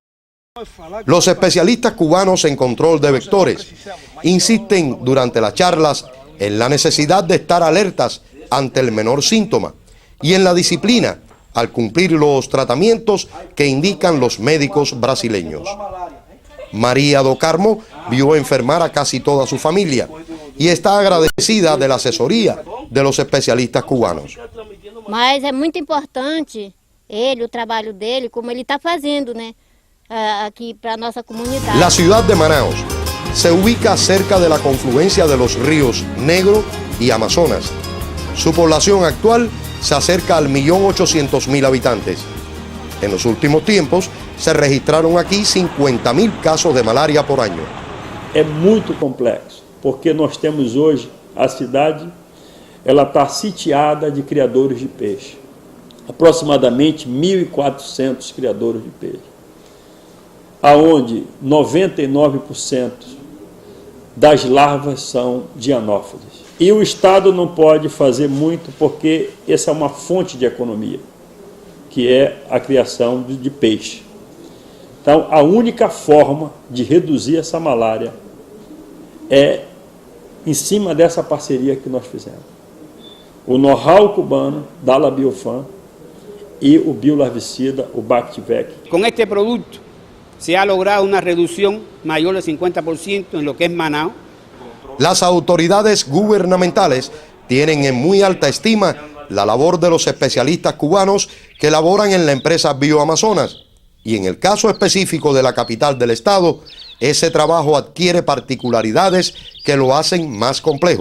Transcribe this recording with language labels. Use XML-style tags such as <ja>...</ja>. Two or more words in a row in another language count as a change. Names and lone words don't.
<es>Los especialistas cubanos en control de vectores insisten durante las charlas en la necesidad de estar alertas ante el menor síntoma y en la disciplina al cumplir los tratamientos que indican los médicos brasileños. María do Carmo vio enfermar a casi toda su familia y está agradecida de la asesoría de los especialistas cubanos.</es> <pt>Mas é muito importante o trabalho dele, como ele está fazendo, né,</pt> <es>aquí para nuestra comunidad. La ciudad de Manaos se ubica cerca de la confluencia de los ríos Negro y Amazonas. Su población actual se acerca al 1.800.000 habitantes. En los últimos tiempos se registraron aquí 50.000 casos de malaria por año.</es> <pt>É muito complexo, porque nós temos hoje a cidade, ela está sitiada de criadores de peixe. Aproximadamente 1.400 criadores de peixe, aonde 99% das larvas são de anófeles. E o Estado não pode fazer muito porque essa é uma fonte de economia, que é a criação de peixe. Então, a única forma de reduzir essa malária é em cima dessa parceria que nós fizemos. O know-how cubano da La Biofan</pt> <es>y el biolarvicida,</es> <pt>o Bactivec.</pt> <es>Con este producto se ha logrado una reducción mayor del 50% en lo que es Manaos. Las autoridades gubernamentales tienen en muy alta estima la labor de los especialistas cubanos que laboran en la empresa Bioamazonas y en el caso específico de la capital del estado, ese trabajo adquiere particularidades que lo hacen más complejo.</es>